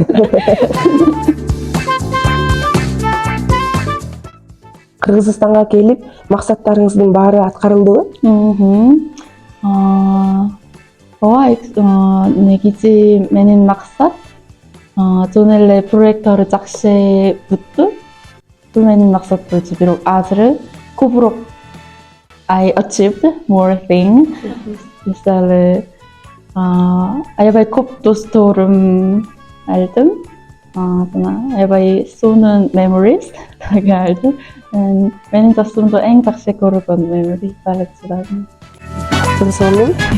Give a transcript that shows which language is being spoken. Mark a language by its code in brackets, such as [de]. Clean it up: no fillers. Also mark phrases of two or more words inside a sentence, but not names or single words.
[ky] Кыргызстанга келип максаттарыңыздын баары аткарылдыбы? Ооба, негизи менин максат жөн эле проекттори жакшы бүттү. Бул менин максат болчу, бирок азыр көбүрөөк [en] I achieved more things. [ky] Мисалы, аябай көп досторум алдым. Аябай сонун memories алдым. Менин жашоомдо эң жакшы көргөн memory Балыкчыдагы. Сонун.